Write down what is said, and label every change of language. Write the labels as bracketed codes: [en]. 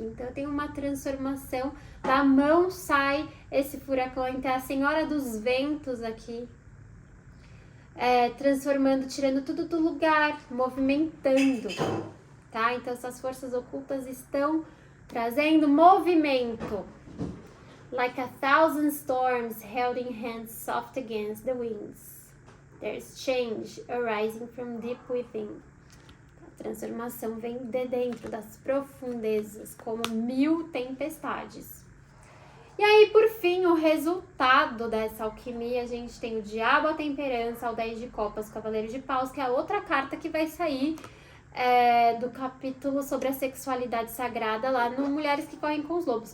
[pt] Então, tem uma transformação. Da mão sai esse furacão. Então, é a Senhora dos Ventos aqui. Transformando, tirando tudo do lugar, movimentando. tá? Então essas forças ocultas estão trazendo movimento. [en] Like a thousand storms held in hands soft against the winds. There's change arising from deep within. [pt] A transformação vem de dentro das profundezas, como 1000 tempestades. E aí, por fim, o resultado dessa alquimia, a gente tem o Diabo, a Temperança, o 10 de Copas, o Cavaleiro de Paus, que é a outra carta que vai sair do capítulo sobre a sexualidade sagrada lá no Mulheres que Correm com os Lobos.